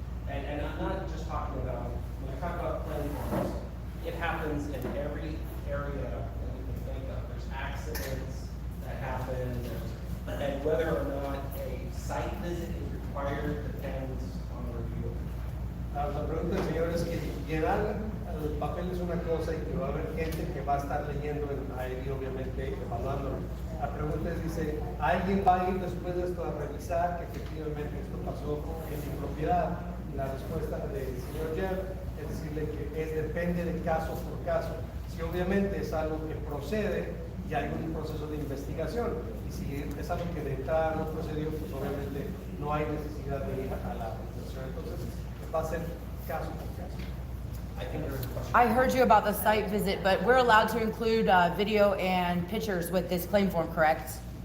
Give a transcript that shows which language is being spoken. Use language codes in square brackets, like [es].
[en] And I'm not just talking about, when I talk about planning forms, it happens in every area that you can think of. There's accidents that happen, and whether or not a site visit is required depends on the review. [es] La pregunta del señor es que llenar el papel es una cosa y que va a haber gente que va a estar leyendo en IID, obviamente, evaluándolo. La pregunta es, dice, ¿alguien va a ir después de esto a revisar que efectivamente esto pasó en mi propiedad? Y la respuesta del señor Jeff es decirle que depende de caso por caso. Si obviamente es algo que procede y hay un proceso de investigación, y si es algo que de entrada no procedió, pues obviamente no hay necesidad de ir a la organización. Entonces, va a ser caso por caso. [en] I think there's a question. I heard you about the site visit, but we're allowed to include video and pictures with this claim form, correct?